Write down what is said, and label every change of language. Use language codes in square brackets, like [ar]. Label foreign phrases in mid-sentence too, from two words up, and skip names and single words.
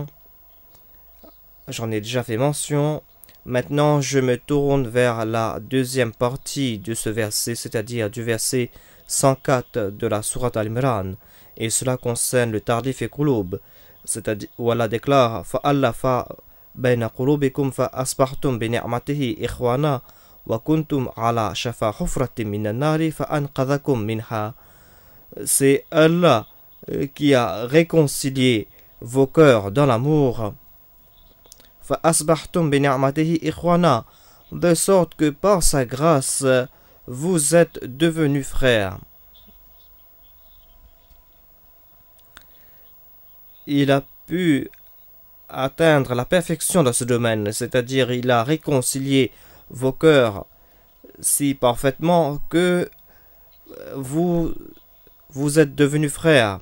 [fr] J'en ai déjà fait mention. Maintenant, je me tourne vers la deuxième partie de ce verset, c'est-à-dire du verset 104 de la sourate Al-Imran, et cela concerne le tardif et qulub, c'est-à-dire où Allah déclare [ar] فألف بين قلوبكم فأصبحتم بنعمته إخوانا وكنتم على شفا حفرة من النار فأنقذكم منها. [fr] C'est Allah qui a réconcilié vos cœurs dans l'amour, [ar] فأصبحتم بنعمته إخوانا, [fr] de sorte que par sa grâce vous êtes devenus frères. Il a pu atteindre la perfection dans ce domaine, c'est-à-dire il a réconcilié vos cœurs si parfaitement que vous êtes devenus frères.